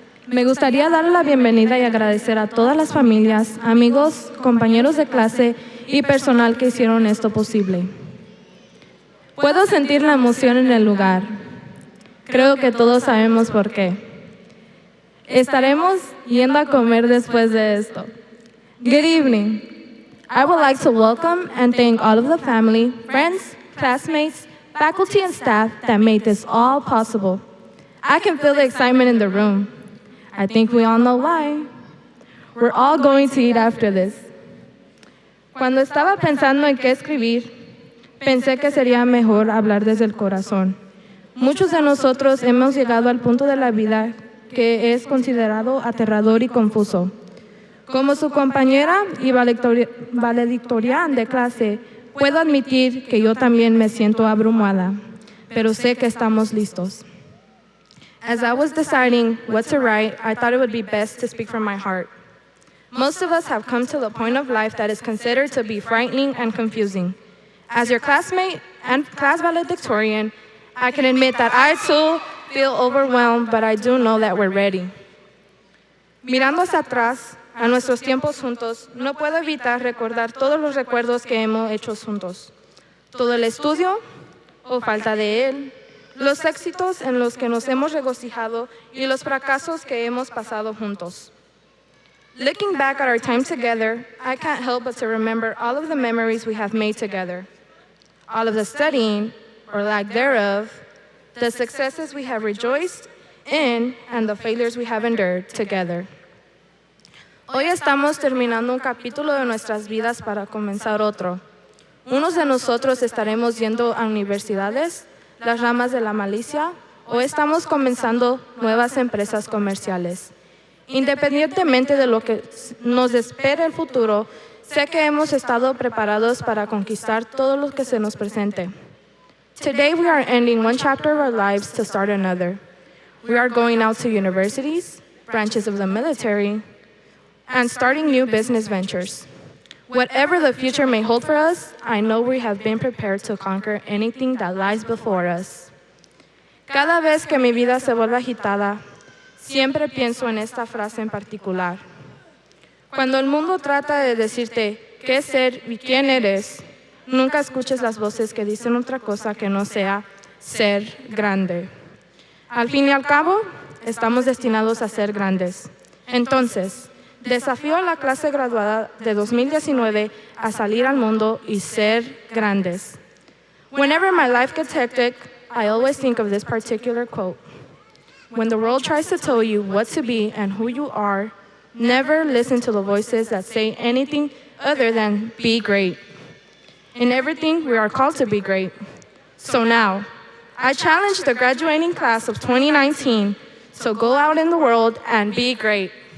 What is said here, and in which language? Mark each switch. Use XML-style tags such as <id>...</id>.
<es>Me gustaría dar la bienvenida y agradecer a todas las familias, amigos, compañeros de clase y personal que hicieron esto posible. Puedo sentir la emoción en el lugar. Creo que todos sabemos por qué. Estaremos yendo a comer después de esto.</es> <en>Good evening. I would like to welcome and thank all of the family, friends, classmates, faculty, and staff that made this all possible. I can feel the excitement in the room. I think we all know why. We're all going to eat after this.</en> <es>Cuando estaba pensando en qué escribir, pensé que sería mejor hablar desde el corazón. Muchos de nosotros hemos llegado al punto de la vida que es considerado aterrador y confuso. Como su compañera y valedictorian de clase, puedo admitir que yo también me siento abrumada, pero sé que estamos listos.</es> <en>As I was deciding what to write, I thought it would be best to speak from my heart. Most of us have come to the point of life that is considered to be frightening and confusing. As your classmate and class valedictorian, I can admit that I too feel overwhelmed, but I do know that we're ready.</en> <es>Mirando hacia atrás, a nuestros tiempos juntos, no puedo evitar recordar todos los recuerdos que hemos hecho juntos. Todo el estudio o falta de él, los éxitos en los que nos hemos regocijado y los fracasos que hemos pasado juntos.</es> <en>Looking back at our time together, I can't help but to remember all of the memories we have made together. All of the studying, or lack thereof, the successes we have rejoiced in, and the failures we have endured together.</en> <es>Hoy estamos terminando un capítulo de nuestras vidas para comenzar otro. Unos de nosotros estaremos yendo a universidades, las ramas de la malicia, o estamos comenzando nuevas empresas comerciales. Independientemente de lo que nos espere el futuro, sé que hemos estado preparados para conquistar todo lo que se nos presente.</es> <en>Today we are ending one chapter of our lives to start another. We are going out to universities, branches of the military, and starting new business ventures. Whatever the future may hold for us, I know we have been prepared to conquer anything that lies before us.</en> <es>Cada vez que mi vida se vuelve agitada, siempre pienso en esta frase en particular. Cuando el mundo trata de decirte qué ser y quién eres, nunca escuches las voces que dicen otra cosa que no sea ser grande. Al fin y al cabo, estamos destinados a ser grandes. Entonces, desafío a la clase graduada de 2019 a salir al mundo y ser grandes.</es> <en>Whenever my life gets hectic, I always think of this particular quote. When the world tries to tell you what to be and who you are, never listen to the voices that say anything other than be great. In everything, we are called to be great. So now, I challenge the graduating class of 2019 to go out in the world and be great.</en>